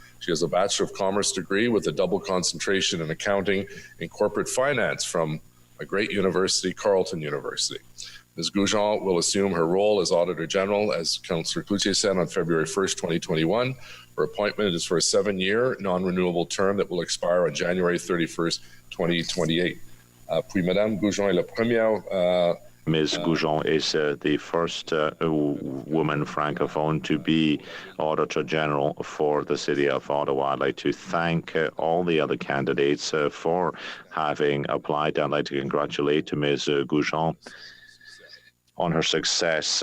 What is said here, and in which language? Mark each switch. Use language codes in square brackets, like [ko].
[en] She has a Bachelor of Commerce degree with a double concentration in accounting and corporate finance from a great university, Carleton University. Ms. Gougeon will assume her role as Auditor General, as Councillor Cloutier said, on February 1st, 2021. Her appointment is for a 7-year non-renewable term that will expire on January 31st, 2028. [fr] Puis Madame Gougeon est la première [en] Ms. Gougeon is the first woman francophone to be Auditor General for the City of Ottawa. I'd like to thank all the other candidates for having applied. I'd like to congratulate Ms. Gougeon on her success.